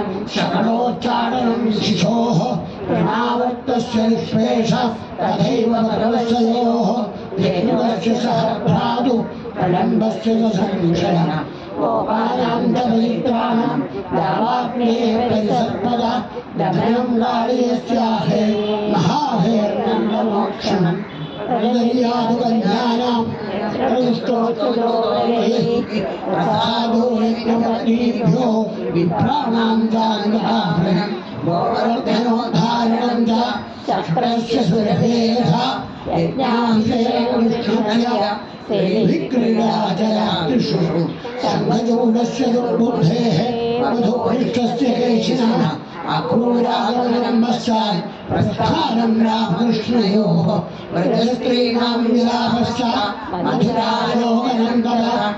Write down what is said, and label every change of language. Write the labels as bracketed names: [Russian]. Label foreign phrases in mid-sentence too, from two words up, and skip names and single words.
[Sanskrit] ശകടോച്ചാടനം ശിശോഃ പ്രണാവർത്തസ്യ നിഷ്പേഷ തഥൈവ ഭഗവത്സയോഃ ധേനുകസ്യ സഹ ഭ്രാതു പ്രലംബസ്യ ന സംശയഃ ഗോപാനാം ച പവിത്രാണാം യാവാഗ്നേഃ പരിസർപ്പദ ദമനം ഗാളിയസ്യാഹേ മഹാഭേർനന്ദമോക്ഷണം പ്രദര്യാതുകന്യാനാം പ്രസാദോ യജ്ഞപത്നീഭ്യോ വിപ്രാണാം ചാന്ദാഭരണം गोवर्धनोद्धारणं च चक्रस्य सुरभेध यज्ञाभिषेकमुष्णस्य विक्रीडाचरातिषु सङ्गजूडस्य दुर्बुद्धेः मधुभृष्टस्य केशिनः अक्रूरागमनम्बश्चात् प्रस्थानं रामकृष्णयोः व्रजस्त्रीणां विलापश्च मधुरालोकनं तदा